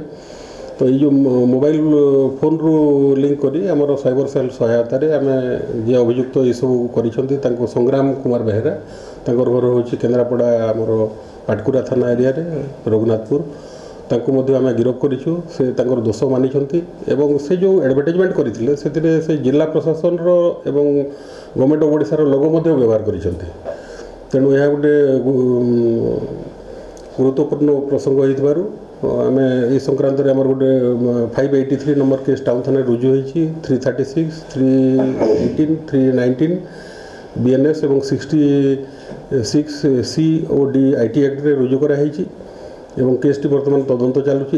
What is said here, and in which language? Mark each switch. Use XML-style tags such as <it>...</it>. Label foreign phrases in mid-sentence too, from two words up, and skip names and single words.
<or>ତ ଏ</or> <en>mobile phone</en> <or>ରୁ ଲିଙ୍କ କରି ଆମର</or> <en>cyber cell</en> <or>ସହାୟତା ରେ ଆମେ ଯେ ଅଭିଯୁକ୍ତ ଏ ସବୁ କରିଛନ୍ତି ତାଙ୍କୁ ସଂଗ୍ରାମ କୁମାର ବେହେରା ତାଙ୍କର ଘର ହେଉଛି କେନ୍ଦ୍ରାପଡ଼ା ଆମର ପାଟକୁରା ଥାନା ଏରିଆ ରେ ରଘୁନାଥପୁର। ତାଙ୍କୁ ମଧ୍ୟ ଆମେ ଗିରଫ କରିଛୁ। ସେ ତାଙ୍କର ଦୋଷ ମାନିଛନ୍ତି ଏବଂ ସେ ଯୋ ଏଡଭର୍ଟାଇଜମେଣ୍ଟ କରିଥିଲେ ସେଥିରେ ସେ ଜିଲ୍ଲା ପ୍ରଶାସନ ର ଏବଂ</or> <en>Government of Odisha</en> <or>ର ଲୋଗୋ ମଧ୍ୟ ବ୍ୟବହାର କରିଛନ୍ତି। ତେଣୁ ଏହା ଗୋଟେ ଗୁରୁତ୍ୱପୂର୍ଣ୍ଣ ପ୍ରସଙ୍ଗ ହୋଇଥିବାରୁ ଆମେ ଏ ସଂକ୍ରାନ୍ତ ରେ ଆମର ଗୋଟେ 583 ନମ୍ବର କେସ ଟାଉନ ଥାନା ରୁଜୁ ହୋଇଛି। 336, 318, 319 ବିଏନଏସ ଏବଂ 66 COD</or> <en>IT Act</en> <or>ରେ ରୁଜୁ କରା ହୋଇଛି ଏବଂ କେସ ଟି ବର୍ତ୍ତମାନ ତଦନ୍ତ ଚାଲିଛି।</or>